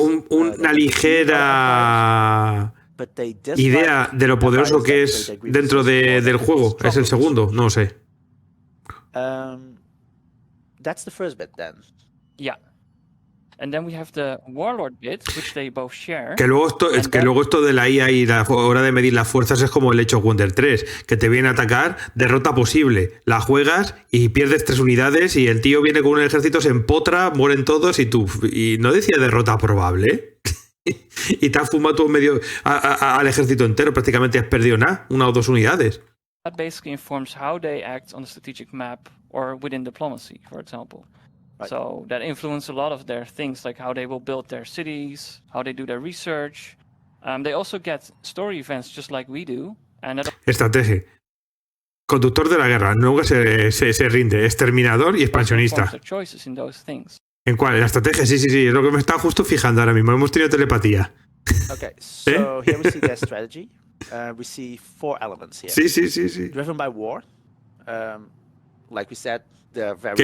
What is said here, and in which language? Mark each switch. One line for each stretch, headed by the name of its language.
Spanish: Una ligera idea de lo poderoso que es dentro del juego. Es el segundo, no sé.
English: That's the first bit then. Yeah. And then we have the warlord bit, which they both share.
Spanish: Que luego esto de la IA y la hora de medir las fuerzas es como el Age of Wonder 3, que te viene a atacar, derrota posible, la juegas y pierdes 3 unidades y el tío viene con un ejército, se empotra, mueren todos y no decía derrota probable. Y te has fumado todo medio al ejército entero, prácticamente has perdido nada, 1 o 2 unidades.
English: that basically informs how they act on the strategic map or within diplomacy, for example. Right. So that influence a lot of their things, like how they will build their cities, how they do their research. They also get story events just like we do. And that
Spanish: Estrategia. Conductor de la guerra. Nunca se rinde. Exterminador y
English: also informs
Spanish: expansionista.
English: their choices in those things.
Spanish: ¿En cuál? En la estrategia. Sí. Es lo que me está justo fijando ahora mismo. Hemos tenido telepatía.
English: Okay, so here we see their strategy. We see 4 elements here.
Spanish: Sí.
English: Driven by war. Like we said, they're very